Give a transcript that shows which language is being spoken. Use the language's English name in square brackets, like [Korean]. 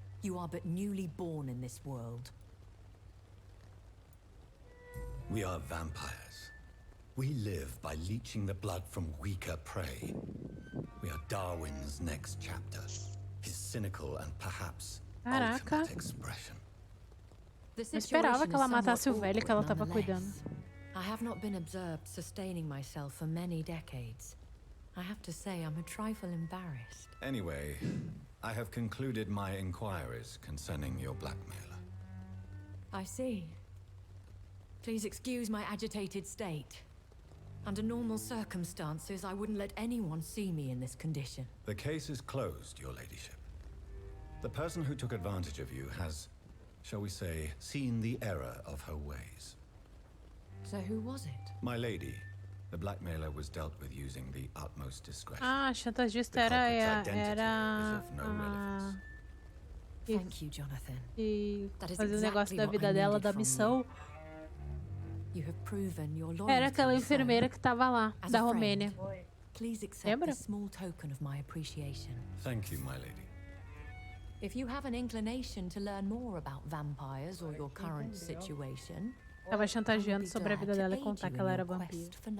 [English] You are but newly born in this world. We are vampires. We live by leeching the blood from weaker prey. We are Darwin's next chapter. His cynical and perhaps ultimate expression. [Portuguese] Eu esperava que ela matasse o velho que ela tava cuidando. [English] I have not been observed sustaining myself for many decades. I have to say I'm a trifle embarrassed. Anyway, I have concluded my inquiries concerning your blackmailer. I see. Please excuse my agitated state. Under normal circumstances, I wouldn't let anyone see me in this condition. The case is closed, your ladyship. The person who took advantage of you has, shall we say, seen the error of her ways. So who was it? My lady. The blackmailer was dealt with using the utmost discretion. [Portuguese] Ah, a chantagista era [English] Thank you, Jonathan. [Portuguese] E fazer o negócio da vida dela, da missão. [English] You have proven your loyalty. [Portuguese] Era aquela enfermeira que tava lá, da Romênia. [English] Please accept a small token of my appreciation. Thank you, my lady. If you have an inclination to learn more about vampires or your current situation, [Portuguese] tava chantageando sobre a vida dela e contar que ela era vampiro.